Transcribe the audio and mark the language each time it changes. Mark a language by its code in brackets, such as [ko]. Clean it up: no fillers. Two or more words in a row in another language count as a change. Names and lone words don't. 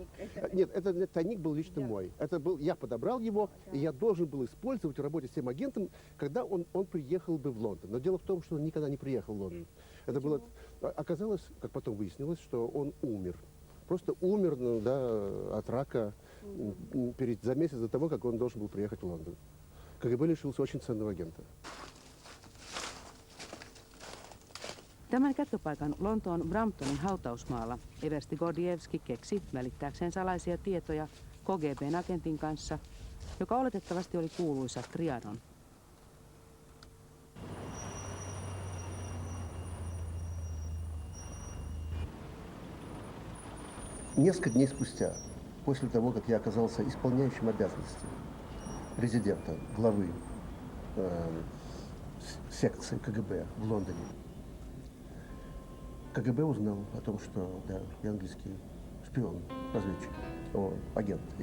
[ru] Нет, этот тайник был лично мой. Это был, я подобрал его, и я должен был использовать в работе с тем агентом, когда он приехал бы в Лондон. Но дело в том, что он никогда не приехал в Лондон. Это было, оказалось, как потом выяснилось, что он умер. Просто умер от рака за месяц до того, как он должен был приехать в Лондон. КГБ лишился очень ценного агента. [fi] Tämän kätköpaikan Lontoon Bramptonin hautausmaalla eversti Gordievski keksi välittääkseen salaisia tietoja KGB:n agentin kanssa, joka oletettavasti oli kuuluisa Trianon. [ru] Несколько дней спустя, после того, как я оказался исполняющим обязанности резидента, главы секции КГБ в Лондоне, КГБ узнал о том, что я английский шпион, разведчик, агент.